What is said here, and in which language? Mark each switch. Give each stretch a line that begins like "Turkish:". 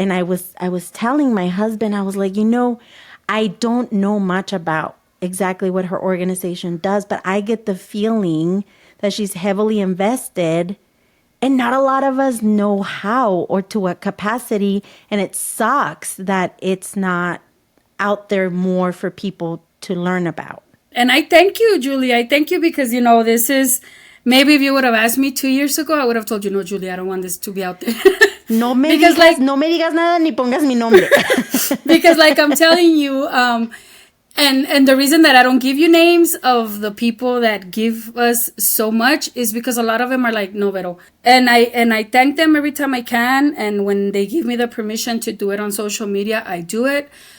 English: And I was telling my husband, I was I don't know much about exactly what her organization does, but I get the feeling that she's heavily invested, and not a lot of us know how or to what capacity. And it sucks that it's not out there more for people to learn about. And I thank you, Julie. I thank you, because, this is, maybe if you would have asked me 2 years ago, I would have told you, no, Julie, I don't want this to be out there.
Spanish: No me digas nada ni pongas mi nombre.
English: Because I'm telling you, and the reason that I don't give you names of the people that give us so much is because a lot of them are no, Vero. And I thank them every time I can. And when they give me the permission to do it on social media, I do it.